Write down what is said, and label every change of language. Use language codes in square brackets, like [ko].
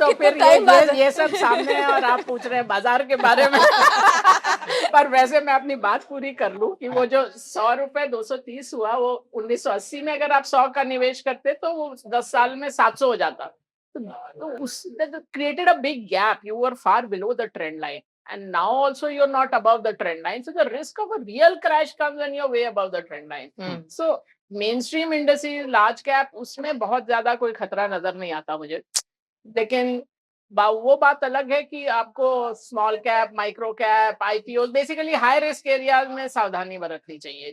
[hi] तो कितने फिर टाइम बाद ये सब सामने है और आप पूछ रहे हैं बाजार के बारे में. पर वैसे मैं अपनी बात पूरी कर लूं कि वो जो 100 रुपए 230 हुआ, वो 1980 में अगर आप 100 का निवेश करते तो वो 10 साल में 700 हो जाता. तो उस [en] Created a big gap. You were far below the trend line, and now also you're not above the trend line, so the risk of a real crash comes when you're way above the trend line. So mainstream indices, large cap, [hi] उसमें बहुत ज्यादा कोई खतरा नजर नहीं आता मुझे. लेकिन वो बात अलग है कि आपको small cap, micro cap, IPO, basically high risk areas में सावधानी बरतनी चाहिए.